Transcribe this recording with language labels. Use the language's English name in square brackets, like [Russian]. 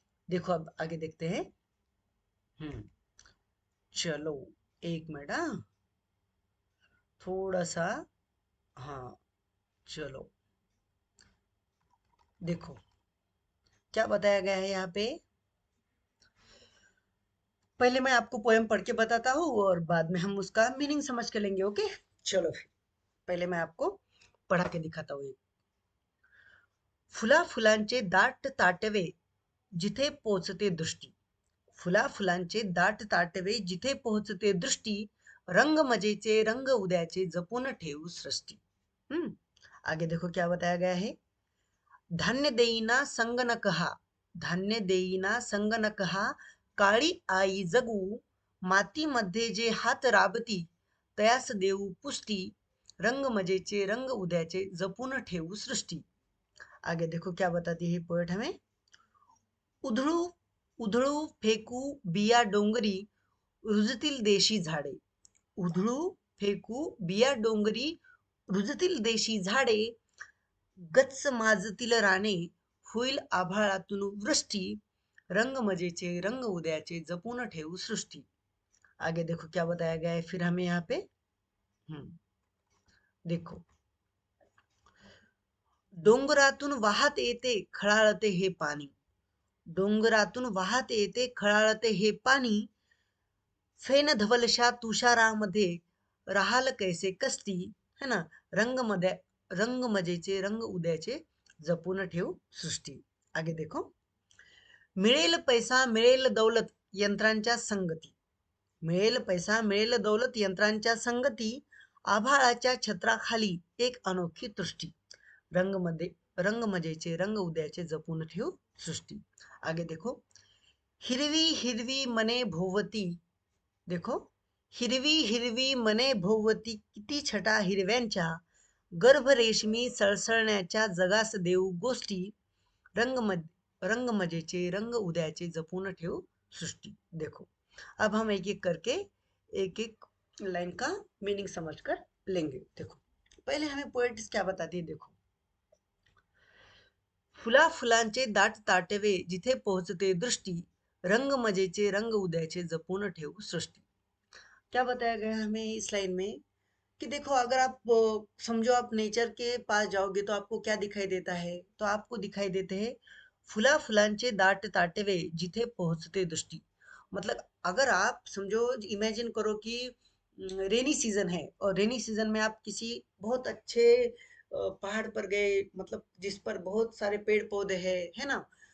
[Hindi] देखो अब आगे देखते हैं। हम्म चलो, एक मिनट, हाँ, थोड़ा सा, हाँ, चलो, देखो क्या बताया गया है यहाँ पे। पहले मैं आपको पोएम पढ़ के बताता हूँ और बाद में हम उसका मीनिंग समझ के लेंगे, ओके। चलो फिर पहले मैं आपको पढ़ा के दिखाता हूँ। [Marathi] फुला फुलांचे दाट ताटवे जिथे पोचते दृष्टी, फुला फुलांचे दाट ताटवे जिथे पोहोचते दृष्टी, रंग मजेचे रंग उद्याचे जपून ठेवू सृष्टी। [Hindi] आगे देखो क्या बताया गया है। [Marathi] धान्य देईना संगणक हा, धान्य देईना संगणक हा, काळी आई जगू, मातीमध्ये जे हात राबती, तयास देऊ पुष्टी, रंग मजेचे रंग उद्याचे जपून ठेवू सृष्टी। [Hindi] आगे देखो क्या बताती है पोएट हमें। [Marathi] उधळू उधळू फेकू बिया डोंगरी, रुजतील देशी झाडे, उधळू फेकू बिया डोंगरी, रुजतील देशी झाडे, गच्च माजतील राने, होईल आभाळातून वृष्टी, रंग मजेचे रंग उद्याचे जपून ठेवू सृष्टी। [Hindi] आगे देखो क्या बताया गया है फिर हमें यहाँ पे। हम्म देखो, [Marathi] डोंगरातून वाहत येते खळाळते हे पाणी. डोंगरातून वाहत येते खळाळते हे पाणी, फेन धवलशा तुषारामध्ये राहाल कैसे कष्टी, है ना. रंग रंग मजेचे रंग उद्याचे जपून ठेव सृष्टी. [Hindi] आगे देखो. [Marathi] मिळेल पैसा मिळेल दौलत यंत्रांच्या संगती. मिळेल पैसा मिळेल दौलत यंत्रांच्या संगती, आभाळाच्या छत्राखाली एक अनोखी दृष्टी. रंग मजेचे रंग उद्याचे जपून ठेव सृष्टी. [Hindi] आगे देखो. [Marathi] हिरवी हिरवी मने भोवती. देखो. हिरवी हिरवी मने भोवती किती छटा हिरव्यांच्या, गर्भ रेशमी सळसळण्याच्या जगास देऊ गोष्टी. रंग मजेचे रंग उद्याचे जपून ठेव सृष्टि. [Hindi] देखो. अब हम एक एक करके एक एक लाइन का मीनिंग समझकर लेंगे. देखो, पहले हमें पोएट्स क्या बताती है. [Marathi] देखो, फुला फुलांचे दाट ताटवे जिथे पोहोचते दृष्टी, रंग मजेचे रंग उद्याचे जपून ठेव सृष्टि. [Hindi] क्या बताया गया हमें इस लाइन में कि देखो, अगर आप समझो आप नेचर के पास जाओगे तो आपको क्या दिखाई देता है. तो आपको दिखाई देते हैं [Marathi] फुला फुलांचे दाट ताटवे जिथे पोहोचते दृष्टि. [Hindi] मतलब अगर आप समझो, इमेजिन करो कि रेनी सीजन है और रेनी सीजन में आप किसी बहुत अच्छे पहाड़ पर गए, मतलब जिस पर बहुत सारे पेड़ पौधे हैं, है ना.